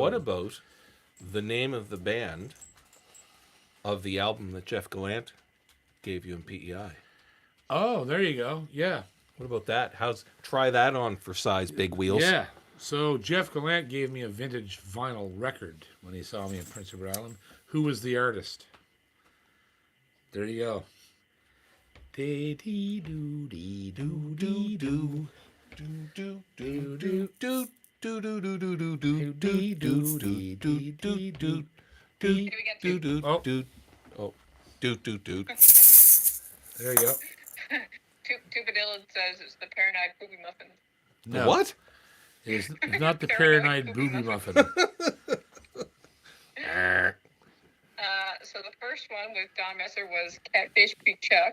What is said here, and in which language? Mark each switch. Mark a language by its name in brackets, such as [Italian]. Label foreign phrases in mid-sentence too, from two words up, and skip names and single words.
[English] What about the name of the band of the album that Jeff Gallant gave you in PEI? Oh, there you go. Yeah. What about that? Try that on for size big wheels? Yeah. So Jeff Gallant gave me a vintage vinyl record when he saw me in Prince Edward Island. Who was the artist? There you go. Dee dee doo dee doo dee doo. Do do do do do do do do do do do do do do do do do do do Oh. do. Oh, do do do. There you go. Two Vanilla says it's the Paranoid Booby Muffin. No, What? it's not the Paranoid Booby Muffin. So the first one with Don Messer was Catfish Creek Chuck.